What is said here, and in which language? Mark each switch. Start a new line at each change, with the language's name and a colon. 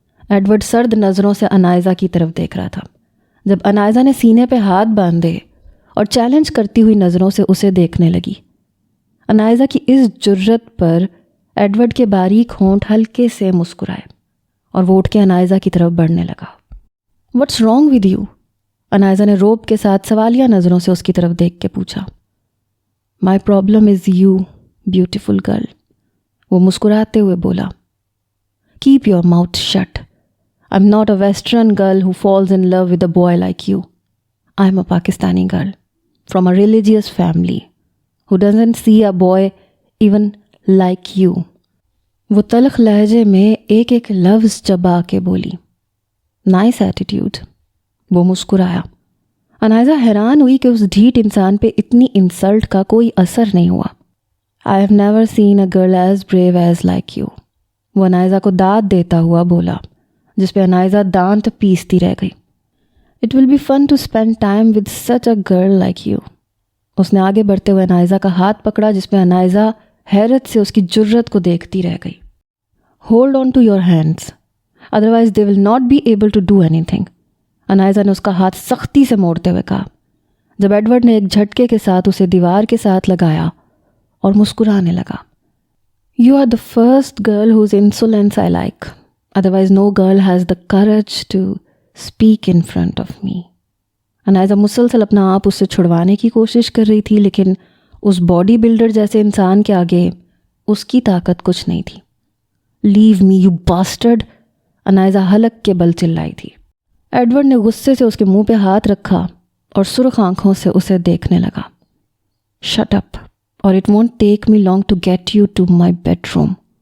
Urdu: Edward سرد نظروں سے انائزہ کی طرف دیکھ رہا تھا۔ جب انائزہ نے سینے پہ ہاتھ باندھے اور چیلنج کرتی ہوئی نظروں سے اسے دیکھنے لگی، انائزہ کی اس جرت پر ایڈورڈ کے باریک ہونٹ ہلکے سے مسکرائے اور وہ اٹھ کے انائزہ کی طرف بڑھنے لگا۔
English: "What's wrong with you?"
Urdu: انائزہ نے روب کے ساتھ سوالیہ نظروں سے اس کی طرف دیکھ کے پوچھا۔
English: "My problem is you, beautiful girl."
Urdu: وہ مسکراتے ہوئے بولا۔
English: "Keep your mouth shut. I'm not a Western girl who falls in love with a boy like you. I'm a Pakistani girl from a religious family who doesn't see a boy even like you."
Urdu: وہ تلخ لہجے میں ایک ایک لفظ چبا کے بولی۔
English: "Nice attitude."
Urdu: وہ مسکرایا۔ انائزہ حیران ہوئی کہ اس ڈھیٹ انسان پہ اتنی انسلٹ کا کوئی اثر نہیں ہوا۔
English: "I have never seen a girl as brave as like you."
Urdu: وہ انائزہ کو داد دیتا ہوا بولا، جس پہ انائزہ دانت پیستی رہ گئی۔
English: "It will be fun to spend time with such a girl like you."
Urdu: اس نے آگے بڑھتے ہوئے انائزہ کا ہاتھ پکڑا، جس پہ انائزہ حیرت سے اس کی جرت کو دیکھتی رہ گئی۔
English: "Hold on to your hands, otherwise they will not be able to do anything."
Urdu: انائزہ نے اس کا ہاتھ سختی سے موڑتے ہوئے کہا، جب ایڈورڈ نے ایک جھٹکے کے ساتھ اسے دیوار کے ساتھ لگایا اور مسکرانے لگا۔
English: "You are the first girl whose insolence I like. Otherwise no girl has the courage to speak in front of me."
Urdu: انائزہ مسلسل اپنا آپ اس سے چھڑوانے کی کوشش کر رہی تھی، لیکن اس باڈی بلڈر جیسے انسان کے آگے اس کی طاقت کچھ نہیں تھی۔
English: "Leave me, you bastard!"
Urdu: انائزہ حلق کے بل چلائی تھی۔ ایڈورڈ نے غصے سے اس کے منہ پہ ہاتھ رکھا اور سرخ آنکھوں سے اسے دیکھنے لگا۔
English: "Shut up, or it won't take me long to get you to my bedroom."